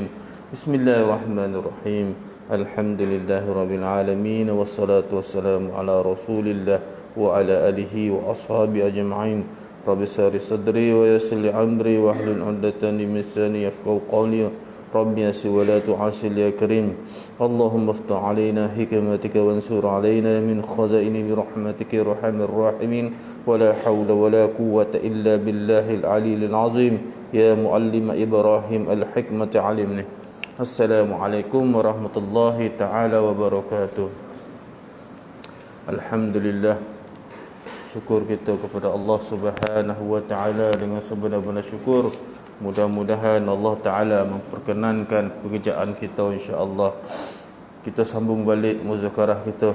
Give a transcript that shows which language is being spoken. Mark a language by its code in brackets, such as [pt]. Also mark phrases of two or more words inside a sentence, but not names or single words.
[ar] بسم الله الرحمن الرحيم. الحمد لله رب العالمين والصلاة والسلام على رسول الله وعلى آله وأصحابه أجمعين. رب اشرح صدري ويسر لي أمري واحلل عقدة من لساني يفقهوا قولي. رب يسر ولا تعسر يا كريم. اللهم افتح علينا حكمتك وانشر علينا من خزائن رحمتك يا أرحم الراحمين. ولا حول ولا قوة إلا بالله العلي العظيم. يا معلم إبراهيم الحكمة علمني. السلام عليكم ورحمة الله تعالى وبركاته. Alhamdulillah, [ms] syukur kita kepada [ar] الله سبحانه وتعالى [ms] dengan sebenar-benar syukur. Mudah-mudahan [ar] الله تعالى [ms] memperkenankan pekerjaan kita [ar] إن شاء الله. [ms] Kita sambung balik muzakarah kita.